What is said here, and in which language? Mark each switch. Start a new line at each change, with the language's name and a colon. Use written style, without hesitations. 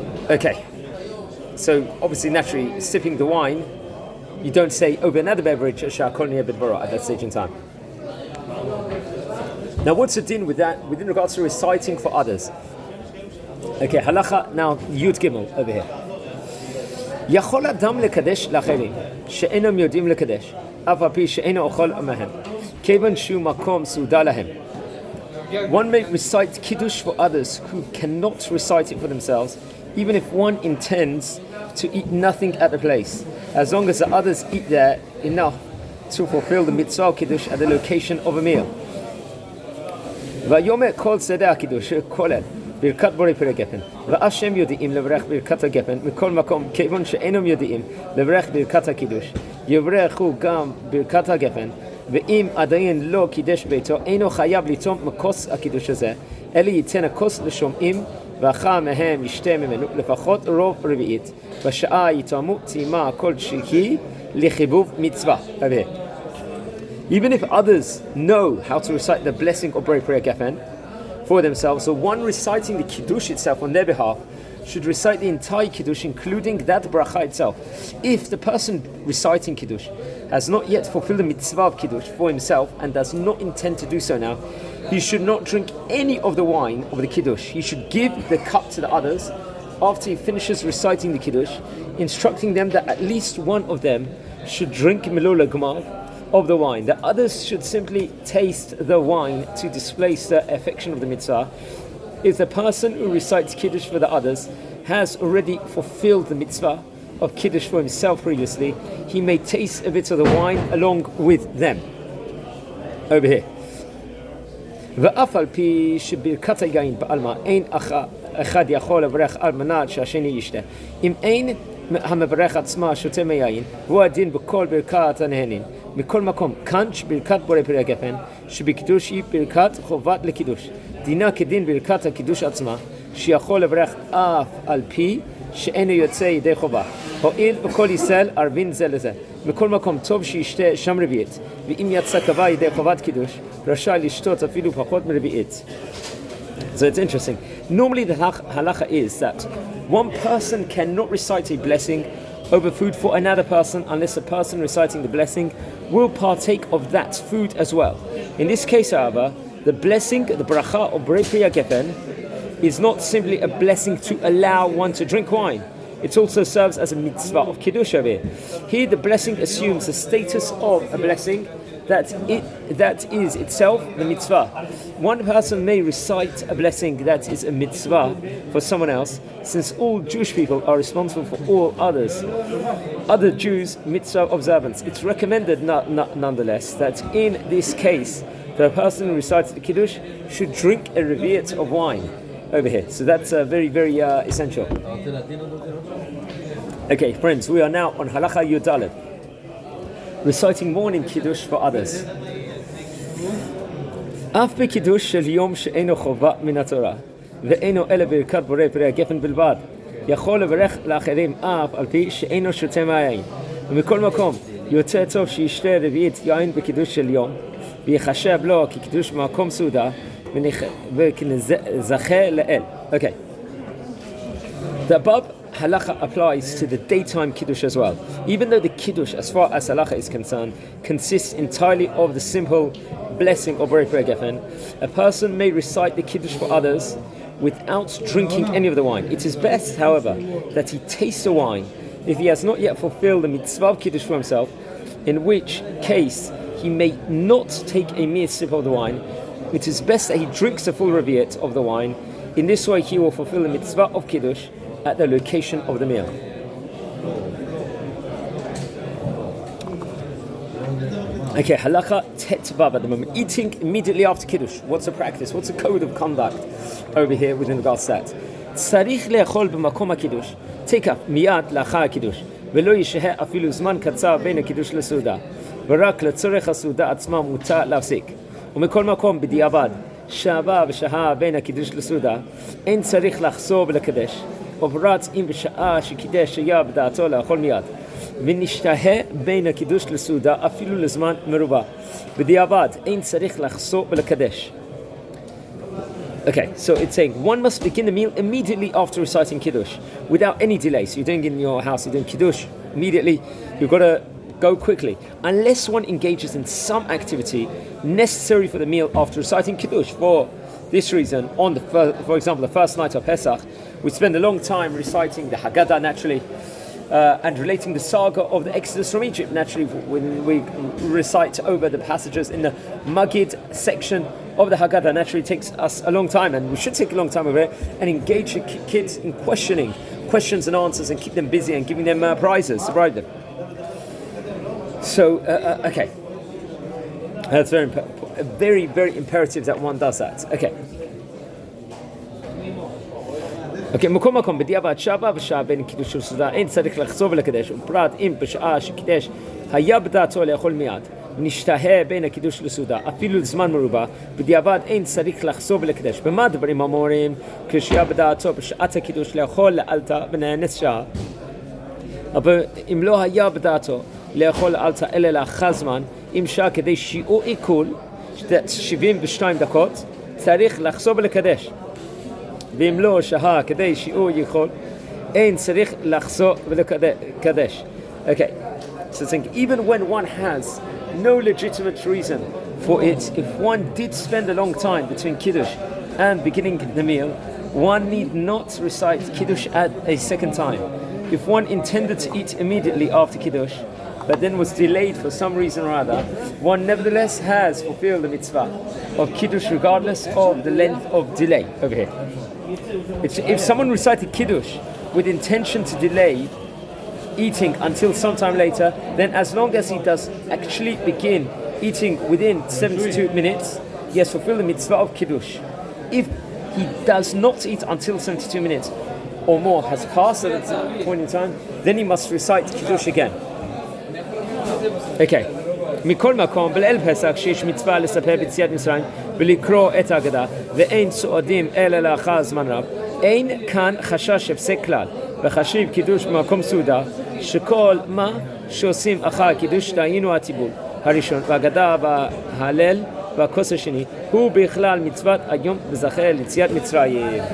English: Okay, so obviously naturally sipping the wine, you don't say over another beverage Shakon Yebed Bara at that stage in time. Now what's the din with that within regards to reciting for others? Okay, halacha now Yud Gimel over here.
Hebrew: יכול אדם לקדש לאחרים שאינם יודעים לקדש, אף על פי שאינו אוכל עמהם, כיוון שהוא מקום סעודה להם.
English: One may recite Kiddush for others who cannot recite it for themselves, even if one intends to eat nothing at the place, as long as the others eat there enough to fulfill the mitzvah Kiddush at the location of a meal.
Hebrew: ויאמר כל שדה הקידוש כולל ברכת בורא פרי הגפן. ואף שהם יודעים לברך ברכת הגפן, מכל מקום, כיוון שאינם יודעים לברך ברכת הקידוש, יברכו גם ברכת הגפן, ואם עדיין לא קידש ביתו, אינו חייב ליטום מכוס הקידוש הזה, אלא ייתן הכוס לשומעים, ואחר מהם ישתה ממנו לפחות רוב רביעית, בשעה יתאמו טעימה כלשהי לחיבוב מצווה.
English: Even if others know how to recite the blessing of Borei Pri HaGefen for themselves, so one reciting the Kiddush itself on their behalf should recite the entire Kiddush, including that bracha itself. If the person reciting Kiddush has not yet fulfilled the mitzvah of Kiddush for himself and does not intend to do so now, he should not drink any of the wine of the Kiddush. He should give the cup to the others after he finishes reciting the Kiddush, instructing them that at least one of them should drink Melula Gmar of the wine. The others should simply taste the wine to display the affection of the mitzvah. If the person who recites Kiddush for the others has already fulfilled the mitzvah of Kiddush for himself previously, he may taste a bit of the wine along with them. Over here.
Hebrew: ואף על פי שברכת היין בעלמא אין אחד יכול לברך על מנת שהשני ישתה. אם אין המברך עצמה שותה מיין, הוא הדין בכל ברכת הנהנין. מכל מקום, כאן שברכת בורא פרי הגפן, שבקידוש היא ברכת חובת לקידוש. דינה כדין ברכת הקידוש עצמה, שיכול לברך אף על פי שאינו יוצא ידי חובה. הואיל בכל ישראל ערבין זה לזה. מכל מקום טוב שישתה שם רביעית, ואם יצא קבע ידי חובת קידוש, רשאי לשתות אפילו פחות מרביעית.
English: So it's interesting. Normally the halacha is that one person cannot recite a blessing over food for another person unless the person reciting the blessing will partake of that food as well. In this case, however, the blessing, the bracha of Borei Pri HaGefen, is not simply a blessing to allow one to drink wine. It also serves as a mitzvah of Kiddush over here. Here the blessing assumes the status of a blessing that is itself the mitzvah. One person may recite a blessing that is a mitzvah for someone else, since all Jewish people are responsible for all other Jews' mitzvah observance. It's recommended nonetheless that in this case the person who recites the Kiddush should drink a revi'at of wine over here. So that's very, very essential. Okay, friends, we are now on Halacha Yud Daled, reciting morning Kiddush for others.
Hebrew: אף בקידוש של יום שאינו חובה מן התורה ואינו אלא ברכת בורא פרי הגפן בלבד, יכול לברך לאחרים אף על פי שאינו שותה מהיין. ומכל מקום יוצא טוב שישתה רביעית יין בקידוש של יום, ויחשב לו כקידוש במקום סעודה וכנזכה לאל.
English: Okay. The above halacha applies to the daytime Kiddush as well. Even though the Kiddush, as far as halacha is concerned, consists entirely of the simple blessing of Borei Pri HaGefen, a person may recite the Kiddush for others without drinking any of the wine. It is best, however, that he tastes the wine if he has not yet fulfilled the mitzvah of Kiddush for himself, in which case he may not take a mere sip of the wine. It is best that he drinks the full revi'at of the wine. In this way he will fulfill the mitzvah of Kiddush at the location of the meal. Okay, halacha tet vav at the moment. Eating immediately after Kiddush. What's the practice? What's the code of conduct over here within regards to that?
Hebrew: Tzarich le'achol b'makom ha'kiddush. Take up miyad la'achar ha'kiddush. ולא ישהה אפילו זמן קצר בין הקידוש לסעודה. ורק לצורך הסעודה עצמה מותר להפסיק. ומכל מקום בדיעבד, שעה ושעה בין הקידוש לסעודה, אין צריך לחזור ולקדש. ובפרט אם בשעה שקידש היה בדעתו לאכול מיד. ונשתהה בין הקידוש לסעודה אפילו לזמן מרובה. בדיעבד, אין צריך לחזור ולקדש.
English: Okay, so it's saying one must begin the meal immediately after reciting Kiddush, without any delay. So you're doing it in your house, you're doing Kiddush, immediately, you've got to go quickly. Unless one engages in some activity necessary for the meal after reciting Kiddush. For this reason, for example, the first night of Pesach, we spend a long time reciting the Haggadah naturally, and relating the saga of the Exodus from Egypt naturally when we recite over the passages in the Magid section of the Haggadah. Naturally takes us a long time, and we should take a long time over it and engage the kids in questioning questions and answers and keep them busy and giving them prizes to bribe them. So okay, that's very very imperative that one does that. Okay.
Hebrew: אוקיי, מקום, בדיעבד שעה ושעה בין קידוש לסעודה, אין צריך לחזור ולקדש, ופרט אם בשעה שקידש היה בדעתו לאכול מיד, נשתהה בין הקידוש לסעודה, אפילו לזמן מרובה, בדיעבד אין צריך לחזור ולקדש. במה דברים אמורים? כשהיה בדעתו בשעת הקידוש לאכול לאלתר ונאנס שעה, אבל אם לא היה בדעתו לאכול לאלתר אלא לאחר זמן, אם שעה כדי שיעור עיכול 72 דקות, צריך לחזור ולקדש. ואם לא שעה כדי שיעור עיכול, אין צריך לחזור ולקדש.
English: Okay, so think even when one has no legitimate reason for it, if one did spend a long time between Kiddush and beginning the meal, one need not recite Kiddush at a second time. If one intended to eat immediately after Kiddush, but then was delayed for some reason or other, one nevertheless has fulfilled the mitzvah of Kiddush regardless of the length of delay. Over here. If someone recited Kiddush with intention to delay eating until sometime later, then as long as he does actually begin eating within 72 minutes, he has fulfilled the mitzvah of Kiddush. If he does not eat until 72 minutes or more has passed at that point in time, then he must recite Kiddush again. Okay.
Hebrew: מכל מקום, בליל פסח שיש מצווה לספר ביציאת מצרים ולקרוא את ההגדה ואין סועדים אלא לאחר זמן רב, אין כאן חשש הפסק כלל, וחשיב קידוש במקום סעודה שכל מה שעושים אחר קידוש דהיינו הטיבול הראשון וההגדה וההלל והכוס השני הוא בכלל מצוות היום וזכר ליציאת מצרים.